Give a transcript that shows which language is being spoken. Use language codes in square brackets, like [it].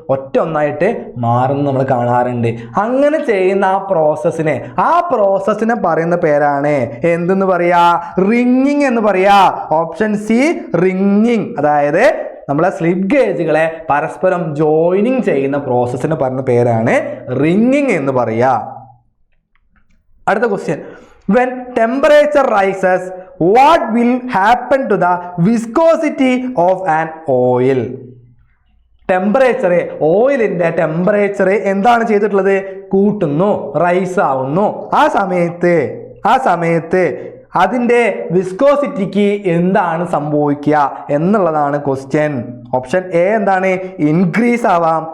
[ml] ഒറ്റ ഒന്നായിട്ട് മാറുന്ന നമ്മൾ കാണാറുണ്ട്. അങ്ങനെ ചെയ്യുന്ന ആ പ്രോസസ്സിനെ പറയുന്ന പേരാണ് എന്തെന്ന് പറയാ? റിംഗിങ് എന്ന് പറയാ. Option C ringing. അതായത് നമ്മളെ സ്ലിപ്പ് ഗേജുകളെ പരസ്പരം ജോയിനിങ് ചെയ്യുന്ന പ്രോസസ്സിന് പറയുന്ന പേരാണ് റിംഗിങ് എന്ന് പറയാ. അടുത്ത question, [en] when temperature rises what will happen to the viscosity of an oil? [ml] Temperature, ഓയിലിൻ്റെ ടെമ്പറേച്ചർ എന്താണ് ചെയ്തിട്ടുള്ളത്? കൂട്ടുന്നു, റൈസ് ആവുന്നു. ആ സമയത്ത് അതിൻ്റെ വിസ്കോസിറ്റിക്ക് എന്താണ് സംഭവിക്കുക എന്നുള്ളതാണ് ക്വസ്റ്റ്യൻ. ഓപ്ഷൻ എ എന്താണ്? ഇൻക്രീസ് ആവാം.